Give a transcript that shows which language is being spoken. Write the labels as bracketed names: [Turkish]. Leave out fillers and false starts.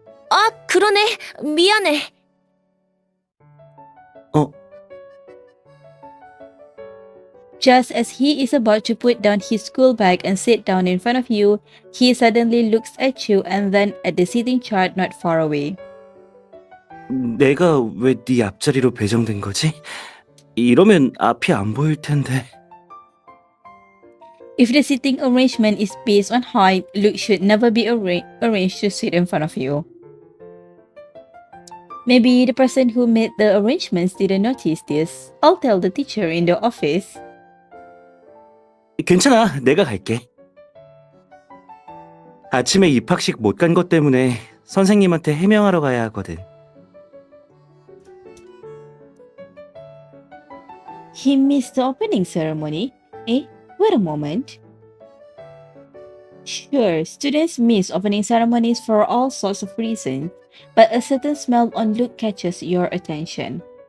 [Korean] 아, 그러네. 미안해. [English] Just as he is about to put down his school bag and sit down in front of you, he suddenly looks at you and then at the seating chart not far away. [Korean] 내가 왜 네 앞자리로 배정된 거지? 이러면 앞이 안 보일 텐데. [English] If the seating arrangement is based on height, Luke should never be arranged to sit in front of you. Maybe the person who made the arrangements didn't notice this. I'll tell the teacher in the office. [Korean] 괜찮아, 내가 갈게. 아침에 입학식 못 간 것 때문에 선생님한테 해명하러 가야 하거든. [English] He missed the opening ceremony. Eh? Wait a moment. Sure, students miss opening ceremonies for all sorts of reasons, but a certain smell on Luke catches your attention.